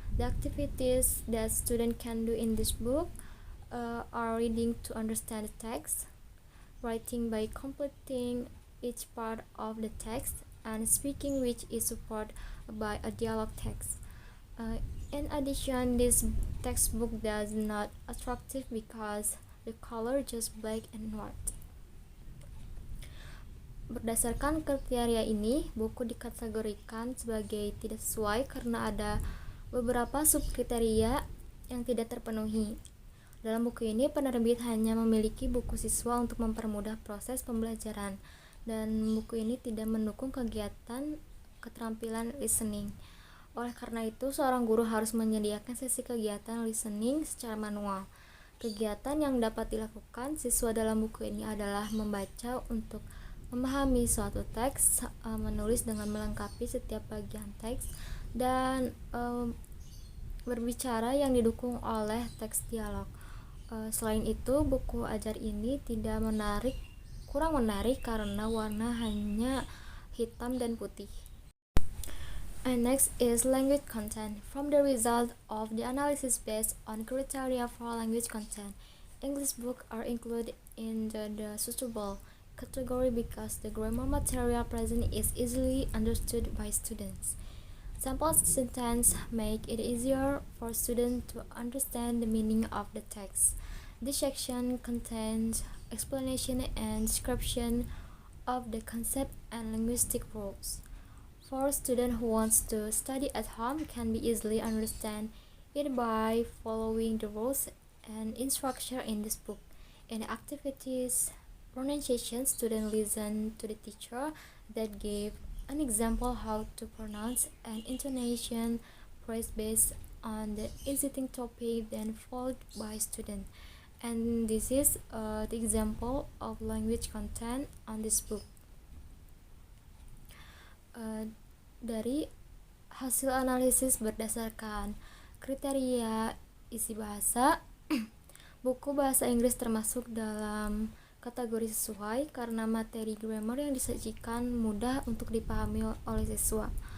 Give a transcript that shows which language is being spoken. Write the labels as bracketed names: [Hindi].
[English] The activities that students can do in this book are reading to understand the text, writing by completing each part of the text, and speaking, which is supported by a dialogue text. In addition, this textbook does not attractive because the color just black and white. [Indonesian] Berdasarkan kriteria ini, buku dikategorikan sebagai tidak sesuai karena ada beberapa subkriteria yang tidak terpenuhi. Dalam buku ini, penerbit hanya memiliki buku siswa untuk mempermudah proses pembelajaran, dan buku ini tidak mendukung kegiatan keterampilan listening. Oleh karena itu, seorang guru harus menyediakan sesi kegiatan listening secara manual. Kegiatan yang dapat dilakukan siswa dalam buku ini adalah membaca untuk memahami suatu teks, menulis dengan melengkapi setiap bagian teks, dan berbicara yang didukung oleh teks dialog. Selain itu, buku ajar ini kurang menarik karena warna hanya hitam dan putih. [English] And next is language content. From the result of the analysis based on criteria for language content, English books are included in the suitable category because the grammar material present is easily understood by students. Sample sentences make it easier for students to understand the meaning of the text. This section contains explanation and description of the concept and linguistic rules. For students who wants to study at home can be easily understand it by following the rules and instruction in this book. In activities, pronunciation, students listen to the teacher that gave an example how to pronounce and intonation praise based on the existing topic then followed by student. And this is the example of language content on this book. [Indonesian] Dari hasil analisis berdasarkan kriteria isi bahasa, buku bahasa Inggris termasuk dalam kategori sesuai karena materi grammar yang disajikan mudah untuk dipahami oleh siswa.